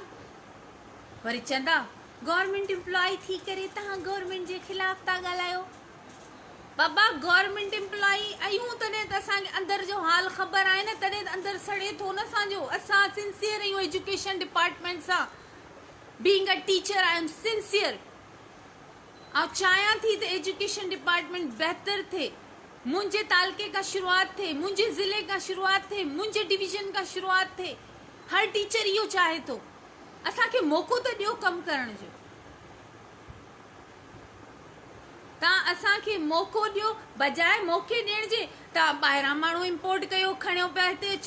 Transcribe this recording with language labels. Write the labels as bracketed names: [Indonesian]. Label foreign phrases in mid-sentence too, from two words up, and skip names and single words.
[Sindhi] वरी चवंदा [English] government employee [Sindhi] थी करे तव्हां गवर्नमेंट जे ख़िलाफ़ था ॻाल्हायो। बाबा [English] government employee [Sindhi] आहियूं तॾहिं त असांखे अंदरि जो हाल ख़बर आहे न, तॾहिं त अंदरि सड़े थो न असांजो। असां सिंसियर आहियूं [English] education department [Sindhi] सां। [English] being a teacher I am sincere. [Sindhi] ऐं चाहियां थी त [English] education department [Sindhi] बहितर थिए, मुंहिंजे तालके खां शुरूआत थिए, मुंहिंजे ज़िले खां शुरूआत थिए, मुंहिंजे डिवीज़न खां शुरूआत थिए। हर टीचर इहो चाहे थो। असांखे मौक़ो त ॾियो कमु करण जो। तव्हां असांखे मौक़ो ॾियो, बजाए मौक़े ॾियण जे तव्हां ॿाहिरां माण्हू इम्पोर्ट कयो, खणियो पिया हिते अचो।